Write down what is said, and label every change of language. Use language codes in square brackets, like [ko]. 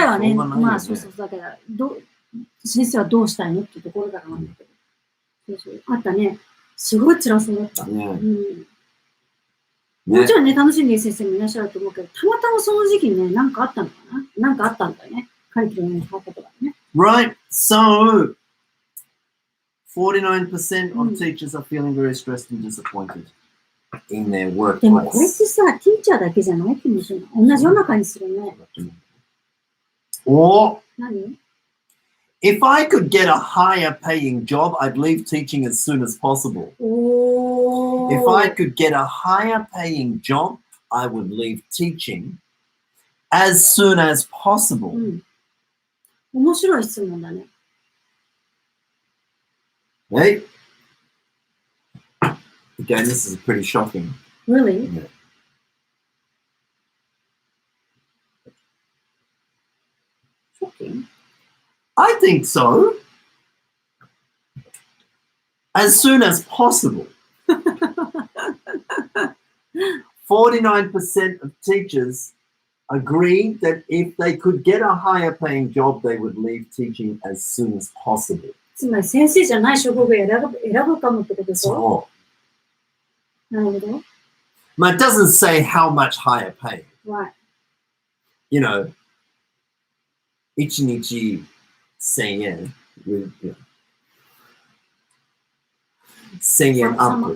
[ja] えはね、まあそうだけど、先生はどうしたいのっていうところからなんだけど。そうあったね。すごい辛そうだった。もちろんね、楽しんでいる先生もいらっしゃると思うけど、たまたまその時期にね、なんかあったのかな？なんかあったんだよね。カリキュラムに変わったとかね。 [en] Right. So, 49% of teachers are feeling very stressed and disappointed in their workplace. [ja] でもこれってさ、ティーチャーだけじゃない気もするの。同じような感じするね。 [en] Or, [ja] 何 [en] If I could get a higher paying job, I'd leave teaching as soon as possible. If I could get a higher paying job, I would leave teaching as soon as possible. [ja] 面白い質問だね。 [en] Hey? Again, this is pretty shocking. Really? Yeah. Shocking? I think so. As soon as possible. 49% of teachers agree that if they could get a higher paying job, they would leave teaching as soon as possible. [ja] つまり先生じゃない職業を選ぶかもってことでしょ？なるほど。 [en] But it doesn't say how much higher pay. Right. You know, [ja] 1日1000円 [en] with, you know, [ja] 1000円アップ。